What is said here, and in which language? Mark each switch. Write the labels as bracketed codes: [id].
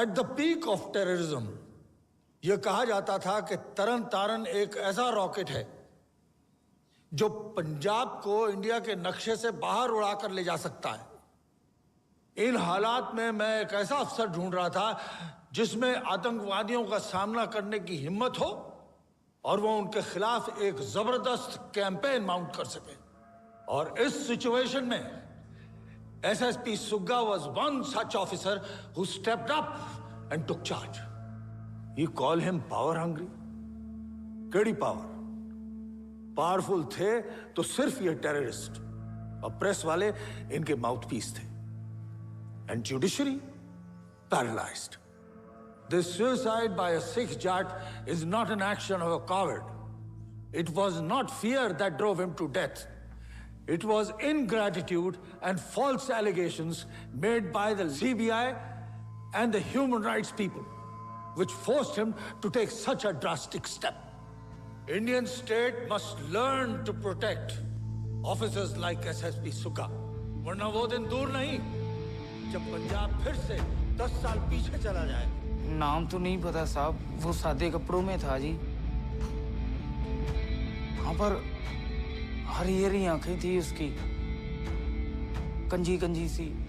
[hi] At the peak of terrorism यह कहा जाता था कि तरन तारन एक ऐसा रॉकेट है जो पंजाब को इंडिया के नक्शे से बाहर उड़ाकर ले जा सकता है। इन हालात में मैं एक ऐसा अफसर ढूंढ रहा था जिसमें आतंकवादियों का सामना करने की हिम्मत हो और वो उनके खिलाफ एक जबरदस्त कैंपेन माउंट कर सके। और इस सिचुएशन में [en] SSP Sugga was one such officer who stepped up and took charge. You call him power hungry? [pa] केड़ी पावर? [hi] पावरफुल थे तो सिर्फ ये टेररिस्ट और प्रेस वाले इनके माउथपीस थे। [en] And judiciary paralyzed. This suicide by a Sikh Jat is not an action of a coward. It was not fear that drove him to death. It was ingratitude and false allegations made by the CBI and the human rights people, which forced him to take such a drastic step. Indian state must learn to protect officers like SSP Sugga. [hi] वरना वो दिन दूर नहीं जब पंजाब फिर से 10 साल पीछे चला जाए। नाम तो नहीं पता साहब, वो सादे कपड़ों में था जी। हाँ, पर हरी हरी आंखें थी उसकी, कंजी कंजी सी।